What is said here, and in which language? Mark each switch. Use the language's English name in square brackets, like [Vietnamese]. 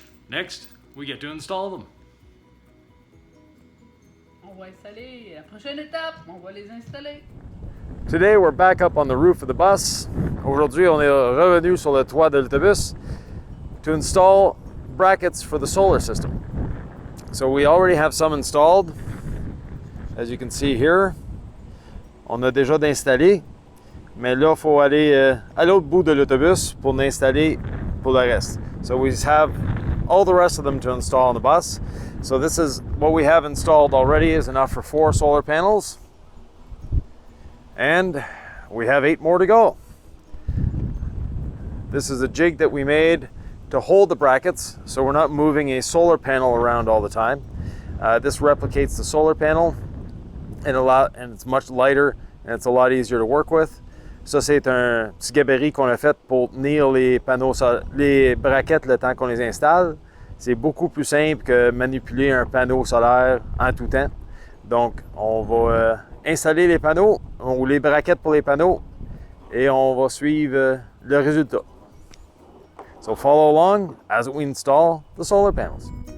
[English] Next, we get to install them. [French] On va installer la prochaine étape, on va les installer. [English] Today we're back up on the roof of the bus. [French] Aujourd'hui, on est revenu sur le toit de l'autobus [English] to install brackets for the solar system. So we already have some installed. As you can see here, [French] on a déjà d'installer, mais là, il faut aller à l'autre bout de l'autobus pour l'installer pour le reste. [English] So we have all the rest of them to install on the bus. So this is what we have installed already is enough for 4 solar panels. And we have 8 more to go. This is a jig that we made to hold the brackets, so we're not moving a solar panel around all the time. This replicates the solar panel and it's much lighter and it's a lot easier to work with. [French] Ça, c'est un petit gabarit qu'on a fait pour tenir les panneaux, les braquettes le temps qu'on les installe. C'est beaucoup plus simple que manipuler un panneau solaire en tout temps. Donc, on va installer les panneaux ou les braquettes pour les panneaux et on va suivre le résultat. [English] So follow along as we install the solar panels.